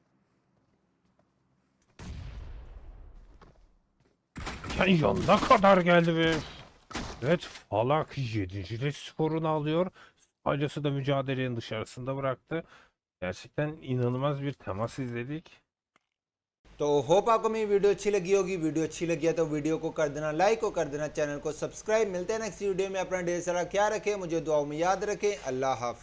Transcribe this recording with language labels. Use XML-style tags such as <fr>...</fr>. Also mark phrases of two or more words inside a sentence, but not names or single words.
<tr>Yanına kadar geldi ve evet, Falak 7. skorunu alıyor. Silas'ı da mücadelenin dışarısında bıraktı. Gerçekten inanılmaz bir temas izledik.</tr> <hi>तो होप आपको मेरी वीडियो अच्छी लगी होगी। वीडियो अच्छी लगी है तो वीडियो को कर देना लाइक और कर देना चैनल को सब्सक्राइब। मिलते हैं</hi> <en>next video</en> <hi>में। अपना ढेर सारा ख्याल रखें, मुझे दुआओं में याद रखें। अल्लाह हाफिज।</hi>